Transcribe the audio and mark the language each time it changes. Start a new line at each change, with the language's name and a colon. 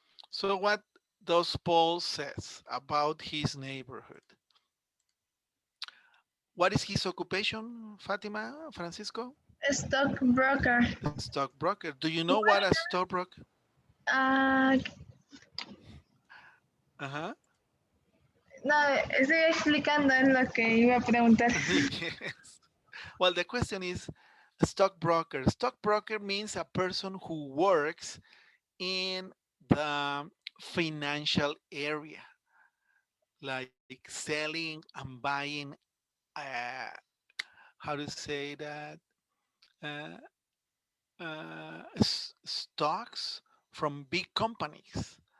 English: So what does Paul says about his neighborhood? What is his occupation, Fatima, Francisco? A stockbroker. Stockbroker. Do you know what a stockbroker? Uh, Uh-huh.
Spanish: no, estoy explicando en lo que iba a preguntar.
English: Yes. Well, the question is a stockbroker. Stockbroker means a person who works in the financial area, like selling and buying, uh, how to say that, uh, stocks from big companies.